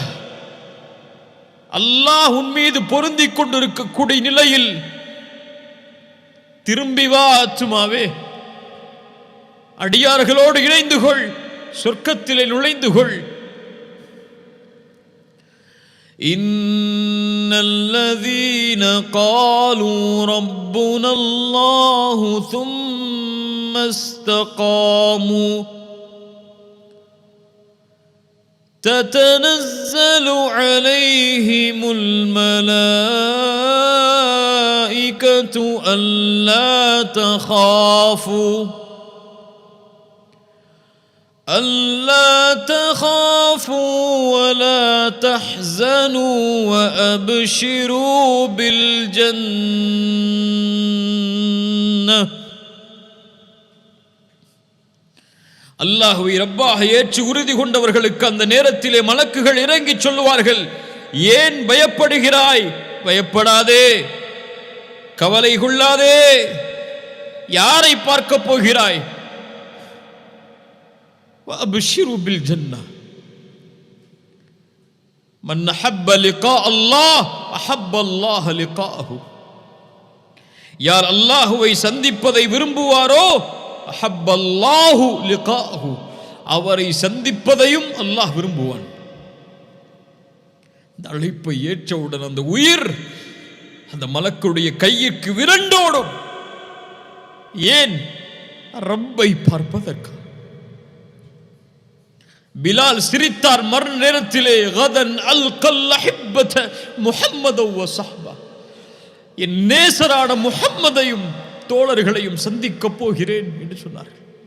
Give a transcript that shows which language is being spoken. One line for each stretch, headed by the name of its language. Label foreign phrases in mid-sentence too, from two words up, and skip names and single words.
Tamil: அல்லாஹ் உன் மீது பொருந்திக் கொண்டிருக்கக்கூடிய நிலையில் திரும்பி வா ஆத்துமாவே, அடியார்களோடு இணைந்து கொள், சொர்க்கத்திலே நுழைந்து கொள்.
Arabic: إن الذين قالوا ربنا الله ثم استقاموا تتنزل عليهم الملائكة ألا تخافوا ولا تحزنوا وأبشروا بالجنة.
Tamil: அல்லாஹ்வை ரப்பாக ஏற்று உறுதி கொண்டவர்களுக்கு அந்த நேரத்திலே மலக்குகள் இறங்கி சொல்லுவார்கள், ஏன் பயப்படுகிறாய்? பயப்படாதே, கவலை கொள்ளாதே. யாரை பார்க்க போகிறாய்?
Arabic: وأبشروا بالجنة من أحب لقاء الله أحب الله لقاءه.
Tamil: யார் அல்லாஹ்வை சந்திப்பதை விரும்புவாரோ
Arabic: أحب الله لقاءه,
Tamil: அவரை சந்திப்பதையும் அல்லாஹ் விரும்புவான். இந்த அழைப்பை ஏற்றவுடன் அந்த உயிர் அந்த மலக்குடைய கையிற்கு விரண்டோடும். ஏன்? ரப்பை பார்ப்பதற்கு. பிலால் சிரித்தார் மரண நேரத்திலே,
Arabic: غدا ألقى الأحبة محمدا و صحبه,
Tamil: என் நேசரான முஹம்மதையும் தோழர்களையும் சந்திக்கப் போகிறேன் என்று சொன்னார்கள்.